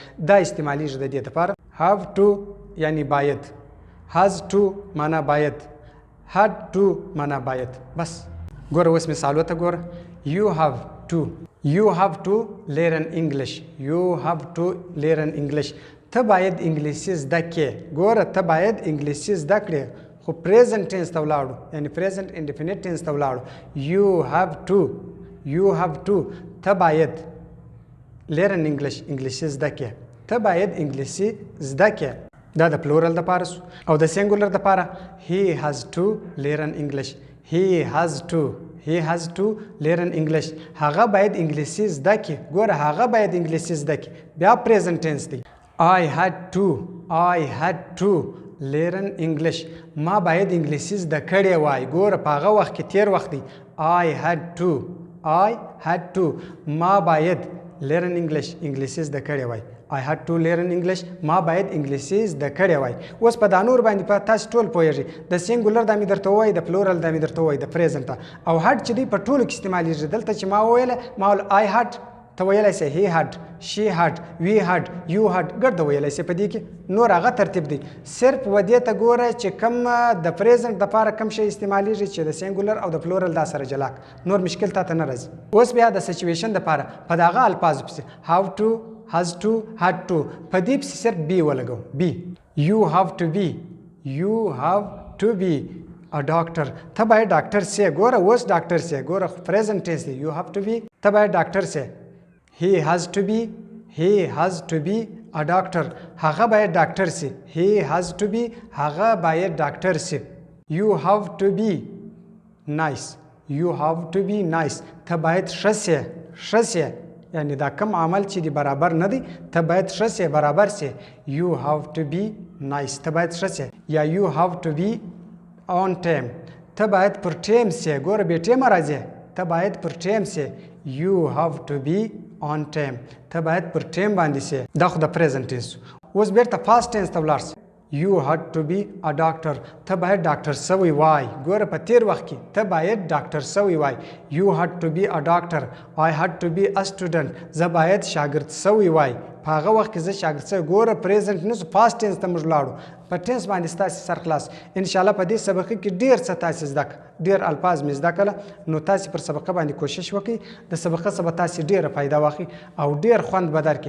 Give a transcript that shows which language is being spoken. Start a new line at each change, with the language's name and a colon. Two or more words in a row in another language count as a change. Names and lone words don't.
Pashto: دا استعمالیږي د دې دپاره.
English: have to
Pashto: یعنی باید،
English: has to
Pashto: معنا باید،
English: had to
Pashto: معنا باید. بس ګوره اوس مثالو ته ګوره.
English: you have to learn English. you have to learn English.
Pashto: ته باید انګلیسي زده کړې. ګوره ته باید انګلیسي زده کړې، خو پریزنټ ټینس ته ولاړو، یعنی پریزنټ انډیفینټ ټینس ته ولاړو.
English: you have to
Pashto: ته باید
English: learn English
Pashto: انګلیسي زده کړې. ته باید انګلیسي زده کړې. دا د پلورل دپاره سو. او د سینګولر دپاره
English: he has to learn English. he has to learn English.
Pashto: هغه باید انګلیسي زده کړي. ګوره هغه باید انګلیسي زده کړي. بیا پریزنټ ټینس دی.
English: I had to learn English.
Pashto: ما باید انګلیسي زده کړې وای. ګوره په هغه وخت کې تیر وخت دی.
English: I had to
Pashto: ما باید
English: learn English
Pashto: انګلیسي زده کړې وای.
English: I had to learn English.
Pashto: ما باید انګلیسي زده کړې وای. اوس په دا نور باندې په تاسو ټول پوهیږئ. د سینګولر دا مې درته ووایي، د پلورل دا مې درته ووایي، د پریزنټ او هډ چې دی په ټولو کې استعمالیږي. دلته چې ما وویله ما ویل
English: I had،
Pashto: ته ویلی سې
English: he had، she had، we had، you had،
Pashto: ګرده ویلی سې. په دې کې نور هغه ترتیب دی. صرف و دې ته ګوره چې کوم د پریزنټ دپاره کوم شی استعمالیږي چې د سینګولر او د پلورل دا سره جلا نور مشکل تا ته نه راځي. اوس بیا د سچویشن دپاره په دغه الفاظو پسې
English: have to، has to، had to،
Pashto: په دې پسې صرف be ولګو.
English: be you have to be a doctor.
Pashto: ته باید ډاکټر سې. ګوره اوس ډاکټر سې. ګوره پریزنټ ټینس دی.
English: you have to be
Pashto: ته باید ډاکټر سې.
English: he has to be a doctor.
Pashto: هغه باید ډاکټر سي.
English: he has to be
Pashto: هغه باید ډاکټر سي.
English: you have to be nice.
Pashto: ته باید ښه سې. یعنی دا کم عمل چې دی برابر نه دی، ته باید ښه سې، برابر سې.
English: you have to be nice.
Pashto: ته باید ښه سې. یا
English: you have to be on time.
Pashto: ته باید پر ټیم سې. ګوره بې ټیمه راځې. ته باید پر ټیم سې.
English: you have to be on time.
Pashto: ته باید پر ټیم باندې سې. دا خو د پریزنټ ټینس. اوس بیرته پاست ټینس ته ولاړ سې.
English: you had to be a doctor.
Pashto: ته باید ډاکټر سوی وای. ګوره په تیر وخت کې ته باید ډاکټر سوی وای.
English: you had to be a doctor. I had to be a student.
Pashto: زه باید شاګرد سوی وای. په هغه وخت کې زه شاګرد سوی. ګوره پریزنټ نه سو، پاست ټینس ته موږ لاړو. په ټینس باندې ستاسې سر خلاص. انشاءالله په دې سبق کې ډېر څه تاسې زده کړه، ډېر الفاظ مې زده کړله. نو تاسې پر سبقه باندې کوشش وکړئ. د سبقه څخه به تاسې ډېره فایده واخلئ او ډېر خوند به درکړي.